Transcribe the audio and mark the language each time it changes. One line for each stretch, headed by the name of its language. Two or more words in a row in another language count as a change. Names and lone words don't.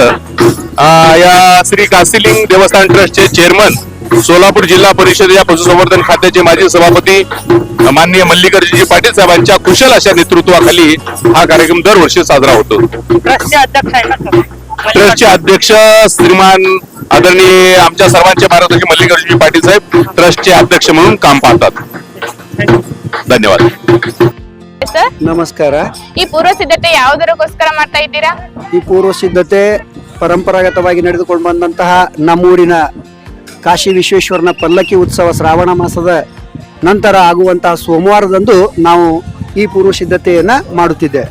Marathi: या श्री काशीलिंग देवस्थान ट्रस्टचे चेअरमन सोलापूर जिल्हा परिषद या पशुसंवर्धन खात्याचे माजी सभापती माननीय मल्लिकार्जुनजी पाटील साहेबांच्या कुशल अशा नेतृत्वाखाली हा कार्यक्रम दरवर्षी साजरा होतो. ट्रस्टचे अध्यक्ष श्रीमान आदरणीय आमच्या सर्वांच्या मार्गदर्शक मल्लिकार्जुनजी पाटील साहेब ट्रस्टचे अध्यक्ष म्हणून काम पाहतात.
Kannada: ಧನ್ಯವಾದ. ನಮಸ್ಕಾರ. ಈ ಪೂರ್ವ ಸಿದ್ಧತೆ ಯಾವುದಕ್ಕೋಸ್ಕರ ಮಾಡ್ತಾ ಇದ್ದೀರಾ? ಈ ಪೂರ್ವ ಸಿದ್ಧತೆ ಪರಂಪರಾಗತವಾಗಿ ನಡೆದುಕೊಂಡು ಬಂದಂತಹ ನಮ್ಮೂರಿನ ಕಾಶಿ ವಿಶ್ವೇಶ್ವರನ ಪಲ್ಲಕ್ಕಿ ಉತ್ಸವ ಶ್ರಾವಣ ಮಾಸದ ನಂತರ ಆಗುವಂತಹ ಸೋಮವಾರದಂದು ನಾವು ಈ ಪೂರ್ವ ಸಿದ್ಧತೆಯನ್ನ ಮಾಡುತ್ತಿದ್ದೇವೆ.